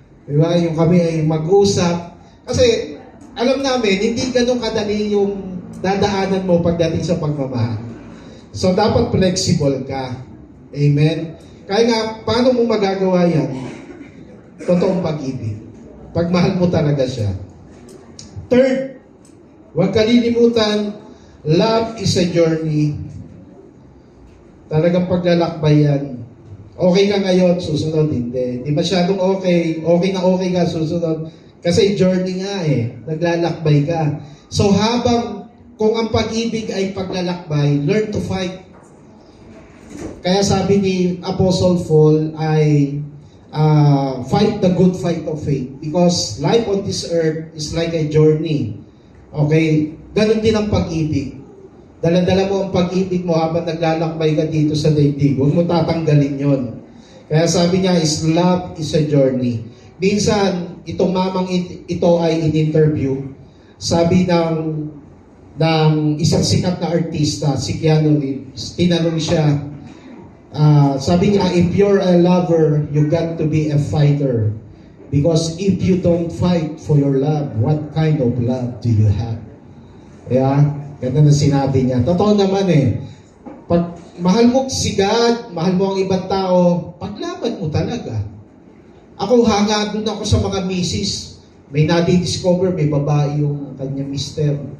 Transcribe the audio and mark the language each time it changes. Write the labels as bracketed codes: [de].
[tl] Diba? Yung kami ay mag-usap. Kasi alam namin, hindi ganun kadali yung dadaanan mo pagdating sa pagmamahal. So, dapat flexible ka. Amen? Kaya nga, paano mo magagawa yan? Totoong pag-ibig. Pagmahal mo talaga siya. [en] Third, [tl] huwag kalilimutan, [en] love is a journey. [tl] Talagang paglalakbay yan. Okay ka ngayon, susunod hindi. Di masyadong okay. Okay na okay ka, susunod. Kasi journey nga naglalakbay ka. So kung ang pag-ibig ay paglalakbay, [en] learn to fight. [tl] Kaya sabi ni Apostle Paul ay [en] fight the good fight of faith. Because life on this earth is like a journey. [tl] Okay? Ganon din ang pag-ibig. Dala-dala mo ang pag-ibig mo habang naglalakbay ka dito sa daigdig. Huwag mo tatanggalin yon. Kaya sabi niya, [en] love is a journey. [tl] Minsan, itong mamang ito ay in-interview. Sabi ng isang sikat na artista, si Keanu Reeves, tinanong siya, sabi niya, [en] if you're a lover, you got to be a fighter. Because if you don't fight for your love, what kind of love do you have? [tl] Yeah? Ganda na sinabi niya. Totoo naman Pag mahal mo si God, mahal mo ang ibang tao, paglaban mo talaga. Ako hanga doon ako sa mga misis. May nadi-discover, may babae yung kanyang mister.